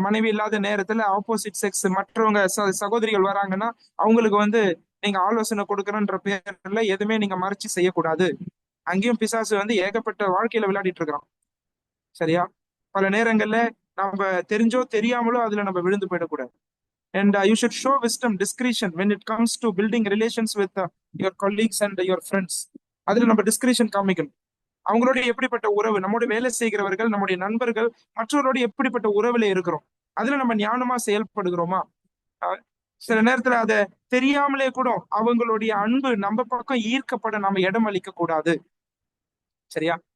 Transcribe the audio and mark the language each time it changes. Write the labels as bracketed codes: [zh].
[ta] மனைவி இல்லாத நேரத்துல ஆப்போசிட் செக்ஸ் மற்றவங்க சகோதரிகள் வராங்கன்னா அவங்களுக்கு வந்து நீங்க ஆலோசனை கொடுக்கறன்ற பேர்ல எதுவுமே நீங்க மறைச்சு செய்யக்கூடாது. அங்கேயும் பிசாசு வந்து ஏகப்பட்ட வாழ்க்கையில விளையாடிட்டு இருக்கிறான். சரியா? பல நேரங்கள்ல நம்ம தெரிஞ்சோ தெரியாமலோ அதுல நம்ம விழுந்து போயிடக்கூடாது. [en] And you should show wisdom, discretion when it comes to building relations with your colleagues and your friends. [ta] அதுல நம்ம டிஸ்கிரிஷன் காமிக்கணும். அவங்களோட எப்படிப்பட்ட உறவு, நம்முடைய வேலை செய்கிறவர்கள், நம்முடைய நண்பர்கள், மற்றவரோட எப்படிப்பட்ட உறவுல இருக்கிறோம், அதுல நம்ம ஞானமா செயல்படுகிறோமா? சில நேரத்துல அதை தெரியாமலே கூட அவங்களுடைய அன்பு நம்ம பக்கம் ஈர்க்கப்பட நம்ம இடம் அளிக்க கூடாது. சரியா?